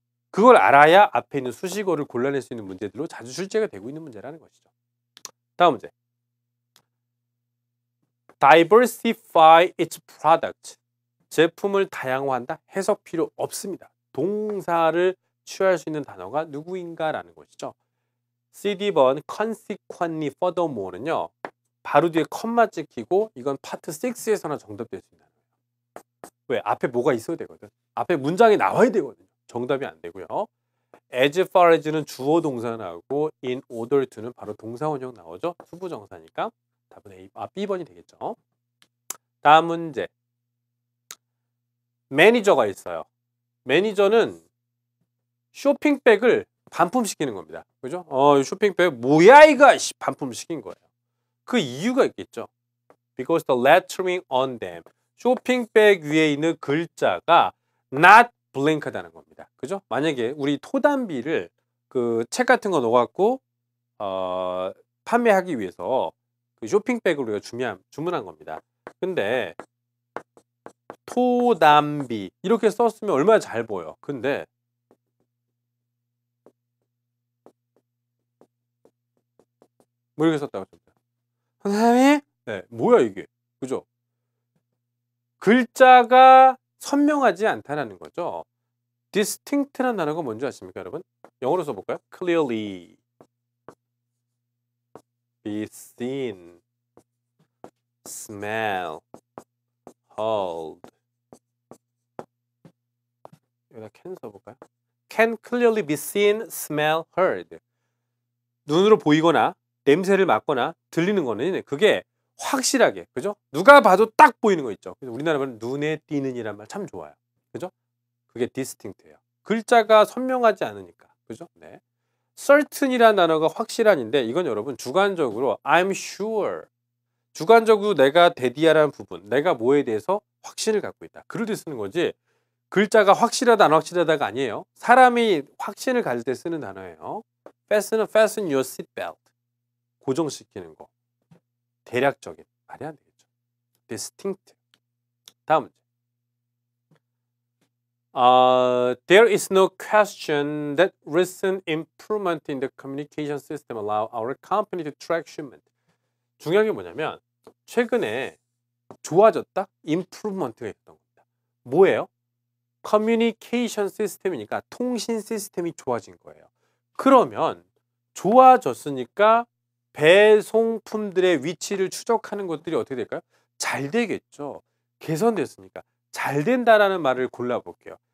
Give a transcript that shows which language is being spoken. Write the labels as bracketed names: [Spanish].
[Korean] 그걸 알아야 앞에 있는 수식어를 골라낼 수 있는 문제들로 자주 출제가 되고 있는 문제라는 것이죠. 다음 문제. [English] diversify its product. [Korean] 제품을 다양화한다. 해석 필요 없습니다. 동사를 취할 수 있는 단어가 누구인가 라는 것이죠. CD번 consequently furthermore는요. 바로 뒤에 컴마 찍히고 이건 파트 6에서나 정답될 수 있는 단어예요. 왜? 앞에 뭐가 있어야 되거든. 앞에 문장이 나와야 되거든요. 정답이 안 되고요. as far as는 주어 동사 나오고 in order to는 바로 동사 원형 나오죠. 수부정사니까 답은 B번이 되겠죠. 다음 문제. 매니저가 있어요. 매니저는 쇼핑백을 반품시키는 겁니다. 그죠? 쇼핑백 뭐야 이거 반품시킨 거예요. 그 이유가 있겠죠. [English] Because the lettering on them. [Korean] 쇼핑백 위에 있는 글자가 [English] not blank [Korean] 하다는 겁니다. 그죠? 만약에 우리 토단비를 그 책 같은 거 넣어갖고 판매하기 위해서 그 쇼핑백을 우리가 주문한 겁니다. 근데 토단비 이렇게 썼으면 얼마나 잘 보여. 근데 뭐 이렇게 썼다고 했습니다. 선생님? 네, 뭐야 이게? 그죠? 글자가 선명하지 않다라는 거죠. distinct라는 단어가 뭔지 아십니까, 여러분? 영어로 써볼까요? [English] clearly, be seen, smell, hold. [Korean] 여기다 can 써볼까요? [English] can clearly be seen, smell, heard. [Korean] 눈으로 보이거나 냄새를 맡거나 들리는 거는 그게 확실하게, 그죠? 누가 봐도 딱 보이는 거 있죠. 그래서 우리나라 말은 눈에 띄는 이란 말 참 좋아요. 그죠? 그게 distinct예요. 글자가 선명하지 않으니까. 그죠? 네. certain이라는 단어가 확실한인데 이건 여러분 주관적으로 [English] I'm sure. [Korean] 주관적으로 내가 대디하라는 부분, 내가 뭐에 대해서 확신을 갖고 있다. 그럴 때 쓰는 거지. 글자가 확실하다 안 확실하다가 아니에요. 사람이 확신을 가질 때 쓰는 단어예요. [English] fasten your seatbelt. [Korean] 고정시키는 거. 대략적인. 말이 안 되겠죠. distinct. 다음 문제. [English] There is no question that recent improvement in the communication system allow our company to track shipment. [Korean] 중요한 게 뭐냐면 최근에 좋아졌다? improvement가 있었던 겁니다. 뭐예요? 커뮤니케이션 시스템이니까 통신 시스템이 좋아진 거예요. 그러면 좋아졌으니까 배송품들의 위치를 추적하는 것들이 어떻게 될까요? 잘 되겠죠. 개선됐으니까. 잘 된다라는 말을 골라볼게요.